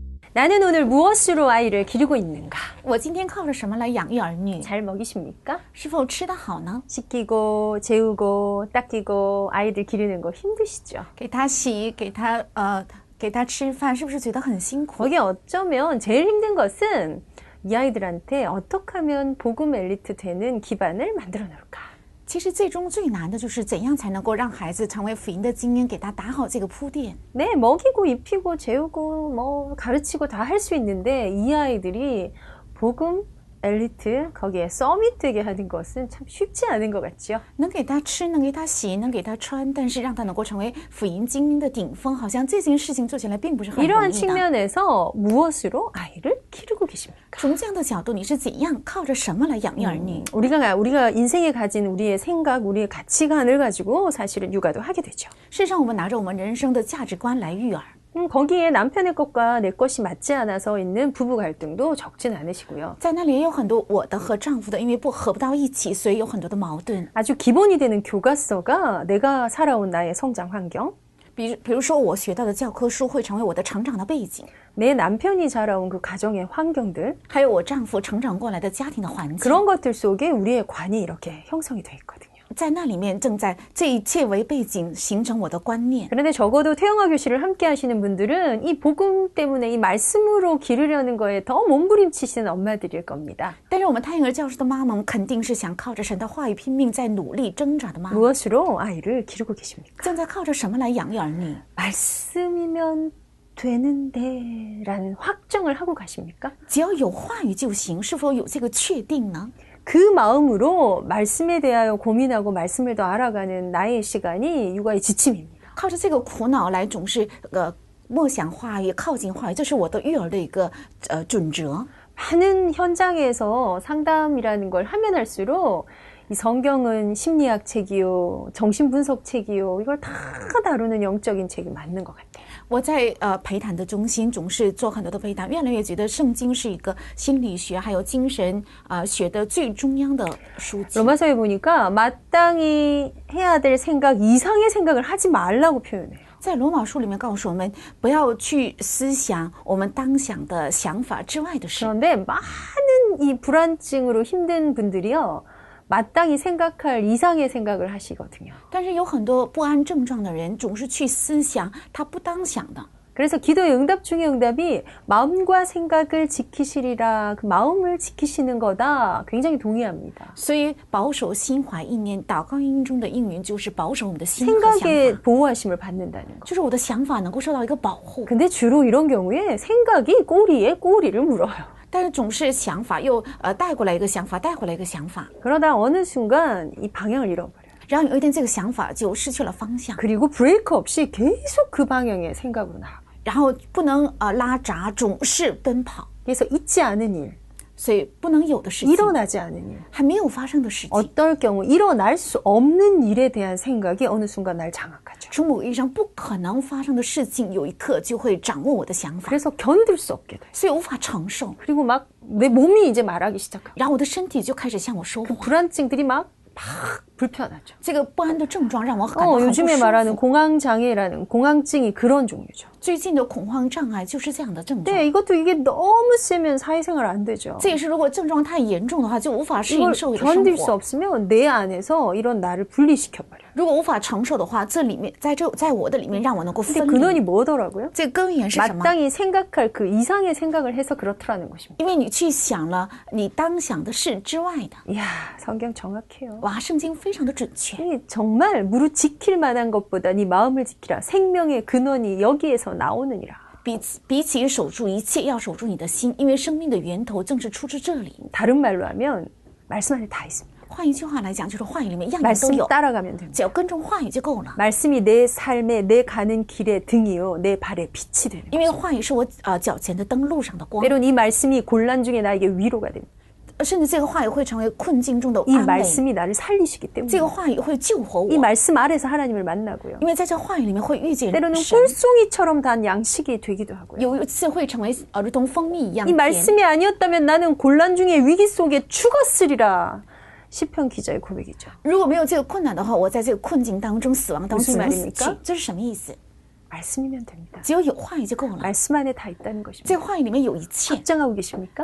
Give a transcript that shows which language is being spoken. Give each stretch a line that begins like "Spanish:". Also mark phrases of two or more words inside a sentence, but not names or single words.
Korean: 나는 오늘 무엇으로 아이를 기르고 있는가?
Chinese: 我今天靠着什么来养育儿女？
Korean: 잘 먹이십니까?
Chinese: 是否吃得好呢？
Korean: 씻기고 재우고 닦이고 아이들 기르는 거 힘드시죠?
Chinese: 给他洗，给他吃饭，是不是觉得很辛苦？
Korean: 거기에 어쩌면 제일 힘든 것은 이 아이들한테 어떻게 하면 복음 엘리트 되는 기반을 만들어 놓을까?
Chinese: 其实最终最难的就是怎样才能够让孩子成为福音的精英，给他打好这个铺垫。
Korean: 네, 먹이고 입히고 재우고 뭐 가르치고 다 할 수 있는데 이 아이들이 복음 엘리트 거기에 서밋 되게 하는 것은 참 쉽지 않은 것 같죠.
Chinese: 能给他吃，能给他洗，能给他穿，但是让他能够成为福音精英的顶峰，好像这件事情做起来并不是很容
Korean: 이러한
Chinese: 易的。
Korean: 측면에서 무엇으로 아이를 기르고 계십니까?
Chinese: 从这样的角度，你是怎样靠着什么来养育儿女？
Korean: 우리가 인생에 가진 우리의 생각, 우리의 가치관을 가지고 사실은 육아도 하게 되죠.
Chinese: 事实上，我们拿着我们人生的价值观来育儿。
Korean: 거기에 남편의 것과 내 것이 맞지 않아서 있는 부부 갈등도 적진 않으시고요.
Chinese: 在那里也有很多我的和丈夫的，因为合不到一起，所以有很多的矛盾。
Korean: 아주 기본이 되는 교과서가 내가 살아온 나의 성장 환경,
Chinese: 比如说，我学到的教科书会成为我的成长的背景，
Korean: 내 남편이 자라온 그 가정의 환경들,
Chinese: 还有我丈夫成长过来的家庭的环境，
Korean: 그런 것들 속에 우리의 관이 이렇게 형성이 돼 있거든요.
Chinese: 在那里面正在这一切为背景形成我的观念。
Korean: 그런데 적어도 태영아 교실을 함께 하시는 분들은 이 복음 때문에 이 말씀으로 기르려는 거에 더 몸부림치시는 엄마들일 겁니다.
Chinese: 但是我们太婴儿教室的妈妈们肯定是想靠着神的话语拼命在努力挣扎的妈妈，
Korean: 무엇으로 아이를 기르고 계십니까?
Chinese: 正在靠着什么来养育儿女？
Korean: 말씀이면 되는데 라는 확정을 하고 가십니까?
Chinese: 只要有话语就行，是否有这个确定呢？
Korean: 그 마음으로 말씀에 대하여 고민하고 말씀을 더 알아가는 나의 시간이 육아의 지침입니다.
Chinese: 靠着这个苦恼来总是默想话语、靠近话语，这是我的育儿的一个准则。
Korean: 많은 현장에서 상담이라는 걸 하면 할수록 이 성경은 심리학 책이요, 정신분석 책이요, 이걸 다 다루는 영적인 책이 맞는 것 같아요.
Chinese: 我在陪谈的中心总是做很多的陪谈，越来越觉得圣经是一个心理学还有精神学的最中央的书籍。
Korean: 로마서에 보니까 마땅히 해야 될 생각 이상의 생각을 하지 말라고 표현해요.
Chinese: 在罗马书里面告诉我们，不要去思想我们当想的想法之外的事。
Korean: 그런데 많은 이 불안증으로 힘든 분들이요, 마땅히 생각할 이상의 생각을 하시거든요.
Chinese: 但是有很多不安症状的人总是去思想他不当想的。
Korean: 그래서 기도의 응답 중에 응답이 마음과 생각을 지키시리라, 그 마음을 지키시는 거다. 굉장히 동의합니다.
Chinese: 所以保守心怀意念，祷告应中的应允就是保守我们的心和想
Korean: 생각의
Chinese: 法，
Korean: 보호하심을 받는다는 거.
Chinese: 就是我的想法能够受到一个保护。
Korean: 근데 주로 이런 경우에 생각이 꼬리에 꼬리를 물어요.
Chinese: 但是总是想法又带过来一个想法，带回来一个想法，
Korean: 그러다 어느 순간 이 방향을 잃어버려요.
Chinese: 然后有一天这个想法就失去了方向，
Korean: 그리고 브레이크 없이 계속 그 방향의 생각으로 나아가요.
Chinese: 然后不能拉闸，总是奔跑，
Korean: 그래서 있지 않은 일,
Chinese: 所以不能有的事情，
Korean: 일어나지 않은 일,
Chinese: 还没有发生的事情，
Korean: 어떨 경우 일어날 수 없는 일에 대한 생각이 어느 순간 날 장악하죠.
Chinese: 从某个意义上不可能发生的事情，有一刻就会掌握我的想法，
Korean: 그래서 견딜 수 없게 돼요.
Chinese: 所以无法承受，
Korean: 그리고 막 내 몸이 이제 말하기 시작하고
Chinese: 然后我的身体就开始向我说
Korean: 그
Chinese: 话，
Korean: 불안증들이 막 불편하죠.
Chinese: 这个不安的症状让我感到很不
Korean: 요즘에
Chinese: 舒
Korean: 말하는
Chinese: 服。
Korean: 공황장애라는 공황증이 그런 종류죠.
Chinese: 最近的恐慌障碍就是这样的症状。
Korean: 네, 이게 너무 세면 사회생활 안 되죠.
Chinese: 这也是如果症状太严重的话，就无法适应
Korean: 이걸
Chinese: 社会的生
Korean: 견딜 수
Chinese: 活。
Korean: 없으면 내 안에서 이런 나를 분리시켜버려요.
Chinese: 如果无法承受的话，这里面在我的里面让我能够
Korean: 근데
Chinese: 分
Korean: 근원이
Chinese: 离。
Korean: 뭐더라고요?
Chinese: 这个根源是什么？
Korean: 마땅히 생각할 그 이상의 생각을 해서 그렇더라는 것입니다.
Chinese: 因为你去想了你当想的事之外的。
Korean: 이야, 성경 정확해요.
Chinese: 哇，圣经非常的准确。
Korean: 이 정말 무릇 지킬 만한 것보다 네 마음을 지키라. 생명의 근원이 여기에서 나오느니라.
Chinese: 比起守住一切，要守住你的心，因为生命的源头正是出自这里。
Korean: 다른 말로 하면 말씀 안에 다 있습니다.
Chinese: 换一句话来讲，就是话语里面样样都
Korean: 말씀
Chinese: 有，
Korean: 따라가면 됩니다.
Chinese: 只要跟从话语就够了。
Korean: 말씀이 내 삶에 내 가는 길의 등이요 내 발의 빛이 되는
Chinese: 因为话语是我脚前的灯，路上的光。
Korean: 때론 이 말씀이 곤란 중에 나에게 위로가 됩니다.
Chinese: 甚至这个话语会成为困境中的
Korean: 이
Chinese: 安慰，
Korean: 말씀이 나를 살리시기
Chinese: 这
Korean: 때문에
Chinese: 个话语会救活
Korean: 이
Chinese: 我，
Korean: 말씀 아래서 하나님을 만나고요.
Chinese: 因为在这话语里面会遇见
Korean: 때로는
Chinese: 神，
Korean: 꿀송이처럼 단 양식이 되기도 하고요.
Chinese: 有一次会成为如同蜂蜜一样
Korean: 이
Chinese: 甜。
Korean: 말씀이 아니었다면 나는 곤란 중에 위기 속에 죽었으리라. 시편 기자의 고백이죠.
Chinese: 如果没有这个困难的话，我在这个困境当中、死亡当中
Korean: 무슨
Chinese: 死
Korean: 말입니까?
Chinese: 去，这是什么意思？
Korean: 말씀이면 됩니다.
Chinese: 只要有话语就够了。
Korean: 말씀 안에 다 있다는
Chinese: 这
Korean: 것입니다.
Chinese: 话语里面有一切，
Korean: 확장하고 계십니까?